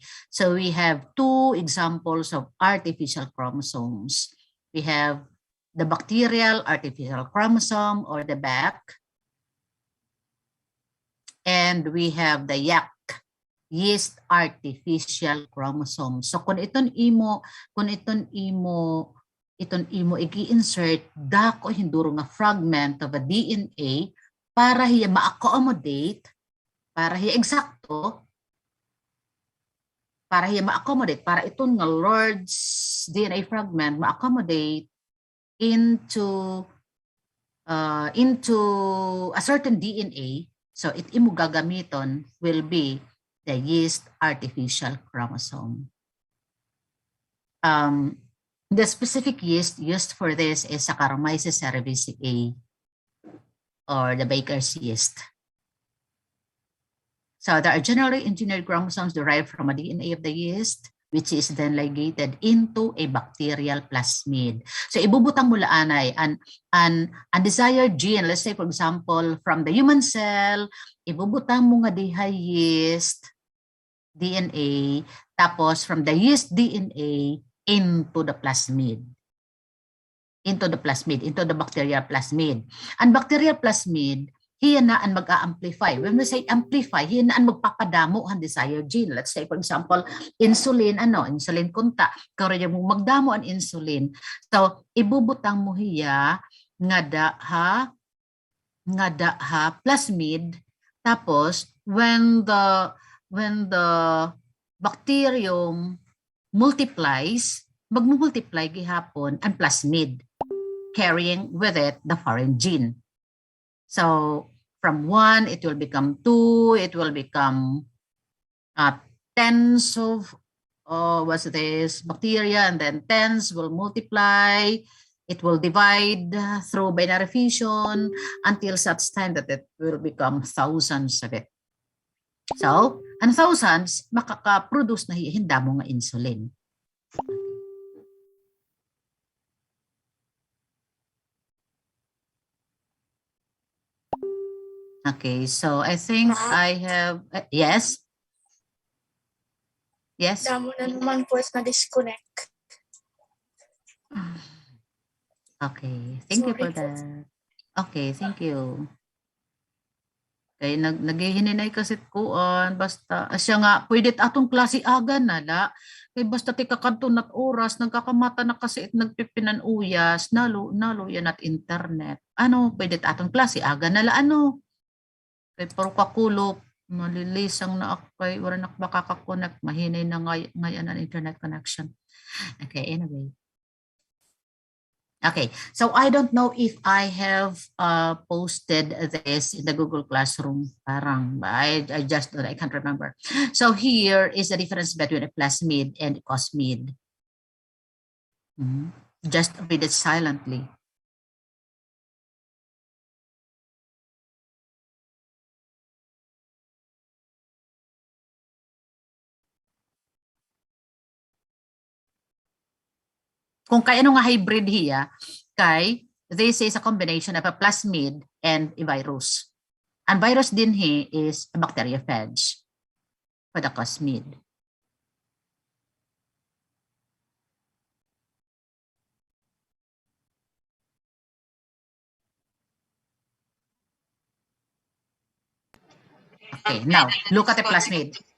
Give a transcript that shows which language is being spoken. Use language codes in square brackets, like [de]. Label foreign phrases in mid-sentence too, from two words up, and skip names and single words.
[en] So we have two examples of artificial chromosomes. We have the bacterial artificial chromosome or the BAC. And we have the yeast artificial chromosome. [war] So kung iton imo i-insert dako hinduro nga [en] fragment of a DNA [war] para hiya ma-accommodate, para hiya eksakto, para hiya ma-accommodate, para iton nga [en] large DNA fragment [war] ma-accommodate [en] into a certain DNA. So [war] it imo gagamiton [en] will be the yeast artificial chromosome. The specific yeast used for this is Saccharomyces cerevisiae or the baker's yeast. So there are generally engineered chromosomes derived from a DNA of the yeast, which is then ligated into a bacterial plasmid. [war] So ibubutang mo laanay an [en] undesired gene, let's say for example from the human cell, [war] ibubutang mo nga diha [en] yeast DNA, [war] tapos [en] from the yeast DNA into the plasmid. Into the bacterial plasmid. And bacterial plasmid, [war] hiya na ang mag-a-amplify. [en] When we say amplify, [war] hiya na ang magpapadamo ang [en] desired gene. Let's say, for example, [war] insulin kunta. Kaya mo magdamo ang insulin. So, ibubutang mo hiya nga daha plasmid. Tapos, [en] when the bacterium multiplies, [war] magmumultiply gihapon ang plasmid, [en] carrying with it the foreign gene. So from 1, it will become 2, it will become tens of bacteria, and then tens will multiply, it will divide through binary fission until such time that it will become thousands of it. [war] So, ang thousands, makaka-produce na hinda mo nga insulin. [en] Okay, so I think I have, yes? Yes? [war] Damo na naman po na disconnect. [en] Okay, thank you for that. Okay, thank you. [war] Kaya naghihininay kasi kuan basta asya nga pwede atong klase aga nala kay basta ti kakadto nat oras nagkakamata na kasi nagpipinan uyas nalo yan at internet pwede atong klase aga nala kay paro kakulo malilisang na akay wala na makaka-connect mahinay na ngayon ang [en] internet connection. Okay, anyway. Okay, so I don't know if I have posted this in the Google Classroom. Parang, I can't remember. So here is the difference between a plasmid and a cosmid. Just read it silently. [war] Kung kay ano nga hybrid hiya, [en] this is a combination of a plasmid and a virus. And virus din is a bacteriophage for the cosmid. Okay, now look at the plasmid.